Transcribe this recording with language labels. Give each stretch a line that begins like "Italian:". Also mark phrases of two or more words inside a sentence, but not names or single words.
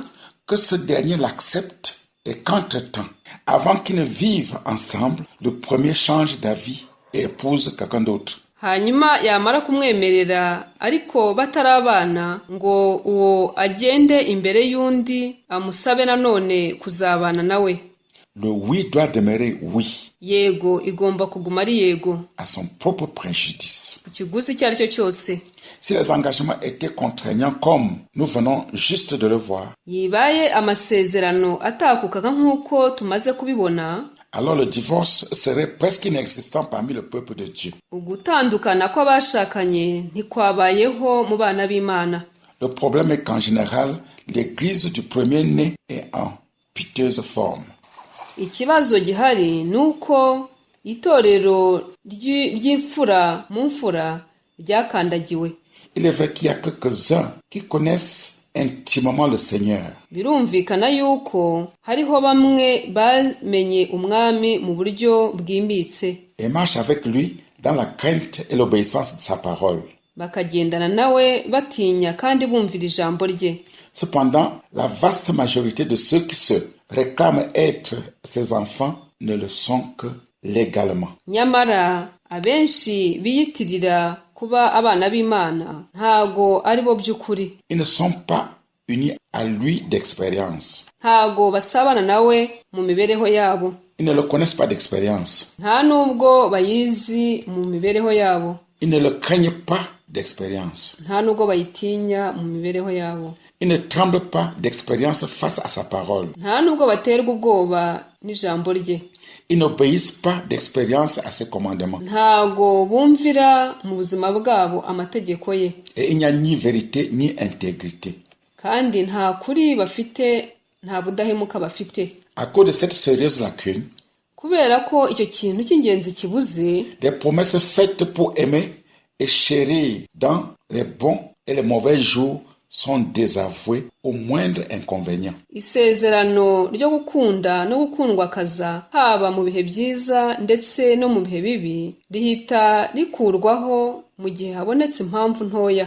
French: Que ce dernier l'accepte et qu'entre-temps, avant qu'ils ne vivent ensemble, le premier change d'avis et épouse quelqu'un d'autre.
Kinyarwanda: hanyuma yamara kumwemerera ariko batarabana ngo uwo agende imbere y'undi amusabe nanone kuzabana nawe.
French: Le oui doit demeurer oui,
Kinyarwanda: Yego igomba kuguma ari yego,
French: à son propre préjudice.
Kinyarwanda: ku kiguzi icyo ari cyo cyose.
French: Si les engagements étaient contraignants comme nous venons juste de le voir,
Kinyarwanda: Yibaye amasezerano atakukaga nk'uko tumaze kubibona,
French: alors le divorce serait presque inexistant parmi le peuple de Dieu.
Kinyarwanda: ugutandukana kw'abashakanye ntikwabayeho mu bana b'Imana.
French: Le problème est qu'en général, l'église du premier-né est en piteuse forme.
Kinyarwanda: Ikibazo gihari nuko itorero ry'imfura mu mfura ryakandagiwe.
French: Il est vrai qu'il y a quelques-uns qui connaissent intimement le Seigneur.
Kinyarwanda: Birumvikana yuko hariho bamwe bamenye umwami mu buryo bwimbitse,
French: Et marchent avec lui dans la crainte et l'obéissance de sa parole.
Kinyarwanda: bakagendana nawe batinya kandi bumvira ijambo rye.
French: Cependant, la vaste majorité de ceux qui se réclament être ses enfants ne le sont que légalement.
Kinyarwanda: Nyamara abenshi biyitirira kuba abana b'Imana ntago ari bo by'ukuri.
French: Ils ne sont pas unis à lui d'expérience.
Kinyarwanda: ntago basabana nawe mu mibereho yabo.
French: Ils ne le connaissent pas d'expérience.
Kinyarwanda: nta nubwo bayizi mu mibereho yabo.
French: Ils ne le craignent pas d'expérience.
Kinyarwanda: nta nubwo bayitinya mu mibereho yabo.
French: Ils ne tremblent pas d'expérience face à sa parole.
Kinyarwanda: nta nubwo baterwa ubwoba n'ijambo rye.
French: Ils n'obéissent pas d'expérience à ses commandements.
Kinyarwanda: ntago bumvira mu buzima bwabo amategeko ye.
French: Et il n'y a ni vérité ni intégrité.
Kinyarwanda: kandi nta kuri bafite, nta budahemuka bafite.
French: À cause de cette sérieuse lacune,
Kinyarwanda: kubera ko icyo kintu cy'ingenzi kibuze,
French: des promesses faites pour aimer et chérir dans les bons et les mauvais jours sont désavouées au moindre inconvénient.
Kinyarwanda: isezerano ryo gukunda no gukundwakaza haba mu bihe byiza ndetse no mu bihe bibi rihita rikurwaho mu gihe habonetse impamvu ntoya.